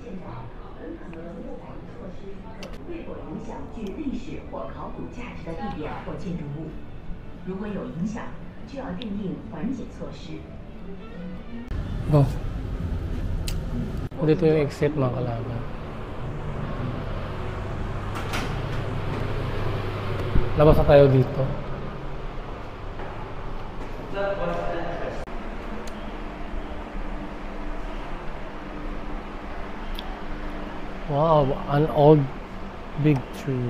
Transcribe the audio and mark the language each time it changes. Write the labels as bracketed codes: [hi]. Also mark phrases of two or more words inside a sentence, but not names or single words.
[yue] 会否影响具历史或考古价值的地点或建筑物？如果有影响，就要订定缓解措施。 [tl] Go. Dito yung exit, Makalagan. Labas na tayo dito. [en] Wow, an old big tree.